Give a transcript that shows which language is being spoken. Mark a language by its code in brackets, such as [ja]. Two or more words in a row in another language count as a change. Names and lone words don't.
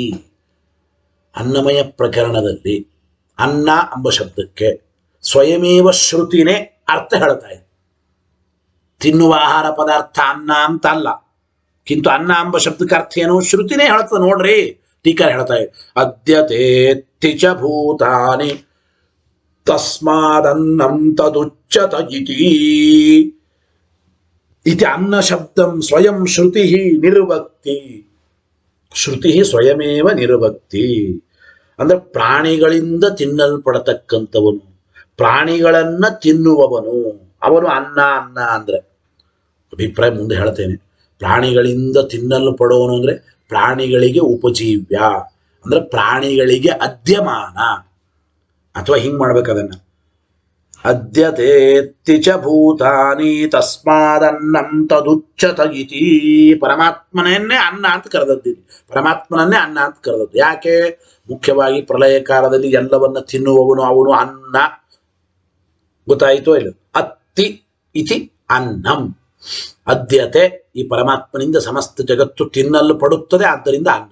[kn] ಅನ್ನಮಯ ಪ್ರಕರಣದಲ್ಲಿ ಅನ್ನ ಎಂಬ ಶಬ್ದಕ್ಕೆ ಸ್ವಯಮೇವ ಶ್ರುತಿನೇ ಅರ್ಥ ಹೇಳ್ತಾ ಇದೆ. ತಿನ್ನುವ ಆಹಾರ ಪದಾರ್ಥ ಅನ್ನ ಅಂತ ಅಲ್ಲ. ಕಿಂತು ಅನ್ನ ಎಂಬ ಶಬ್ದಕ್ಕೆ ಅರ್ಥ ಏನು? ಶ್ರುತಿನೇ ಹೇಳ್ತದೆ. ನೋಡ್ರಿ, ಟೀಕರ್ ಹೇಳ್ತಾ ಇದೆ, [sa] ಅದ್ಯತೆ ಚ ಭೂತಾನಿ ತಸ್ಮಾದನ್ನಂ ತದುಚ್ಯತ ಇತಿ ಅನ್ನ ಶಬ್ದಂ ಸ್ವಯಂ ಶ್ರುತಿ ನಿರ್ವಕ್ತಿ. ಶ್ರುತಿ ಸ್ವಯಮೇವ ನಿರ್ವಕ್ತಿ [kn] ಅಂದ್ರೆ ಪ್ರಾಣಿಗಳಿಂದ ತಿನ್ನಲ್ಪಡತಕ್ಕಂಥವನು, ಪ್ರಾಣಿಗಳನ್ನ ತಿನ್ನುವವನು ಅವನು ಅನ್ನ. ಅನ್ನ ಅಂದ್ರೆ ಅಭಿಪ್ರಾಯ ಮುಂದೆ ಹೇಳ್ತೇನೆ. ಪ್ರಾಣಿಗಳಿಂದ ತಿನ್ನಲ್ಪಡೋನು ಅಂದ್ರೆ ಪ್ರಾಣಿಗಳಿಗೆ ಉಪಜೀವ್ಯ ಅಂದ್ರೆ ಪ್ರಾಣಿಗಳಿಗೆ ಅದ್ಯಮಾನ. ಅಥವಾ ಹಿಂಗ್ ಮಾಡ್ಬೇಕದನ್ನ, [sa] ಅದ್ಯತೆ ಚ ಭೂತಾನಿ ತಸ್ಮಾದನ್ನಂ ತದುಚ್ಯತ ಇತಿ. [kn] ಪರಮಾತ್ಮನನ್ನೇ ಅನ್ನ ಅಂತ ಕರೆದದ್ದಿದೆ, ಪರಮಾತ್ಮನನ್ನೇ ಅನ್ನ ಅಂತ ಕರೆದದ್ದು. ಯಾಕೆ? ಮುಖ್ಯವಾಗಿ ಪ್ರಳಯ ಕಾಲದಲ್ಲಿ ಎಲ್ಲವನ್ನ ತಿನ್ನುವವನು ಅವನು ಅನ್ನ. ಗೊತ್ತಾಯಿತೋ ಇಲ್ಲ? [sa] ಅತ್ತಿ ಇತಿ ಅನ್ನಂ. [kn] ಅದ್ಯತೆ ಈ ಪರಮಾತ್ಮನಿಂದ ಸಮಸ್ತ ಜಗತ್ತು ತಿನ್ನಲ್ಪಡುತ್ತದೆ, ಆದ್ದರಿಂದ ಅನ್ನ.